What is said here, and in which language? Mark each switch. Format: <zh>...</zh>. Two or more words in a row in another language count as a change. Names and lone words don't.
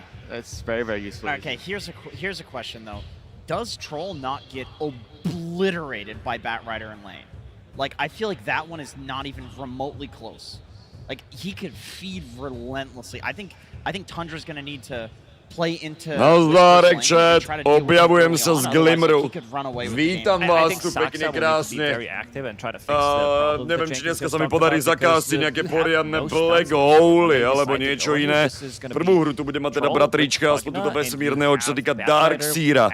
<en>That's very, very useful. Okay, here's a question, though. Does Troll not get obliterated by Batrider in lane? Like, I feel like that one is not even remotely close. Like, he could feed relentlessly. I think Tundra's gonna need to play into...</en> <sk>Nazdárek, chat, objavujem sa z Glimmeru. Vítam vás tu pekne krásne. Neviem, či dneska sa mi podarí zakástiť nejaké poriadne Black Hole alebo niečo iné. Prvú hru tu bude mať teda bratrička, aspoň túto vesmírneho, čo sa týka Darkseera.</sk>